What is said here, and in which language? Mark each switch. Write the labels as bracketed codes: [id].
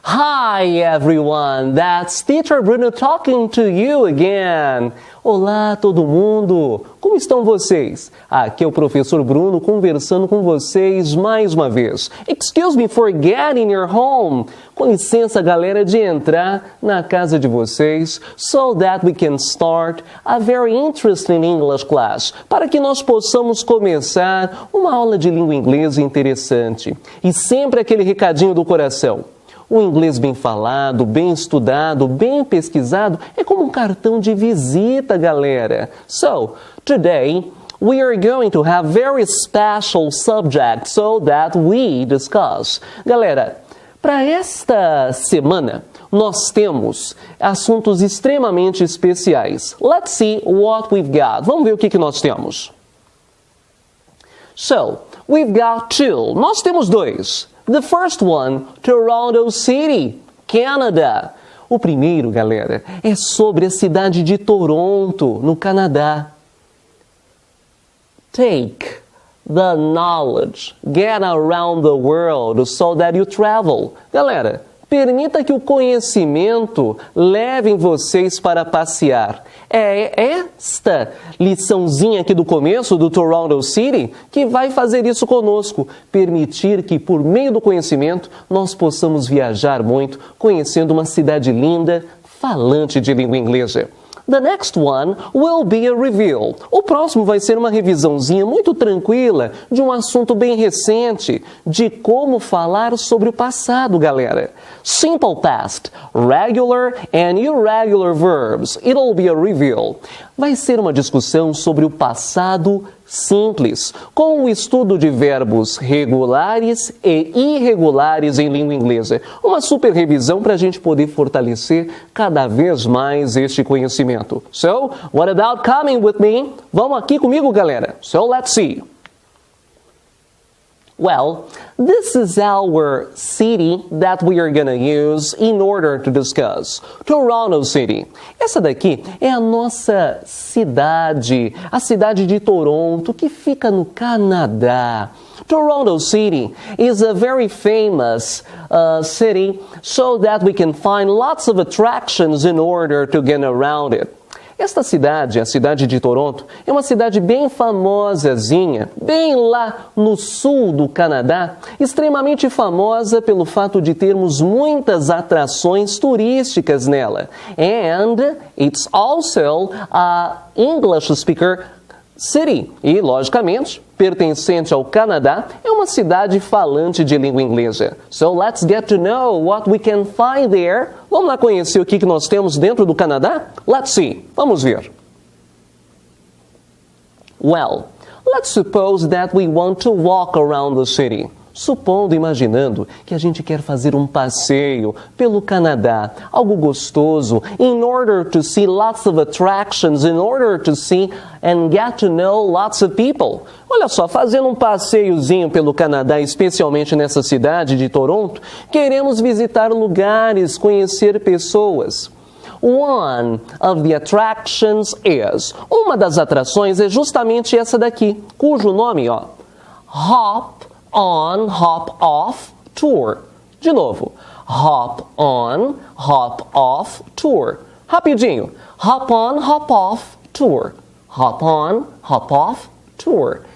[en] Hi everyone, that's Teacher Bruno talking to you again. [pt] Olá todo mundo, como estão vocês? Aqui é o professor Bruno conversando com vocês mais uma vez. [en] Excuse me for getting your home. [pt] Com licença galera de entrar na casa de vocês [en] so that we can start a very interesting English class. [pt] Para que nós possamos começar uma aula de língua inglesa interessante. E sempre aquele recadinho do coração. O inglês bem falado, bem estudado, bem pesquisado é como um cartão de visita, galera. [en] So, today we are going to have very special subjects so that we discuss. [pt] Galera, para esta semana nós temos assuntos extremamente especiais. [en] Let's see what we've got. [pt] Vamos ver o que nós temos. [en] So, we've got two. [pt] Nós temos dois. [en] The first one, Toronto City, Canada. [pt] O primeiro, galera, é sobre a cidade de Toronto, no Canadá. [en] Take the knowledge, get around the world so that you travel. [pt] Galera, permita que o conhecimento leve vocês para passear. É esta liçãozinha aqui do começo do Toronto City que vai fazer isso conosco. Permitir que, por meio do conhecimento, nós possamos viajar muito, conhecendo uma cidade linda, falante de língua inglesa. [en] The next one will be a review. [pt] O próximo vai ser uma revisãozinha muito tranquila de um assunto bem recente, de como falar sobre o passado, galera. [en] Simple past, regular and irregular verbs. It'll be a review. [pt] Vai ser uma discussão sobre o passado simples, com o estudo de verbos regulares e irregulares em língua inglesa. Uma super revisão para a gente poder fortalecer cada vez mais este conhecimento. [en] So, what about coming with me? [pt] Vamos aqui comigo, galera. [en] So, let's see. Well, this is our city that we are going to use in order to discuss. Toronto City. [pt] Essa daqui é a nossa cidade, a cidade de Toronto, que fica no Canadá. [en] Toronto City is a very famous city so that we can find lots of attractions in order to get around it. [pt] Esta cidade, a cidade de Toronto, é uma cidade bem famosazinha, bem lá no sul do Canadá, extremamente famosa pelo fato de termos muitas atrações turísticas nela. [en] And it's also a English speaker city. [pt] E, logicamente, pertencente ao Canadá, é uma cidade falante de língua inglesa. [en] So let's get to know what we can find there. [pt] Vamos lá conhecer o que nós temos dentro do Canadá? [en] Let's see. [pt] Vamos ver. [en] Well, let's suppose that we want to walk around the city. [pt] Supondo, imaginando que a gente quer fazer um passeio pelo Canadá, algo gostoso, [en] in order to see lots of attractions, in order to see and get to know lots of people. [pt] Olha só, fazendo um passeiozinho pelo Canadá, especialmente nessa cidade de Toronto, queremos visitar lugares, conhecer pessoas. [en] One of the attractions is. [pt] Uma das atrações é justamente essa daqui, cujo nome, ó, Hop on, hop off, tour. De novo, hop on, hop off, tour. Rapidinho, hop on, hop off, tour. Hop on, hop off, tour.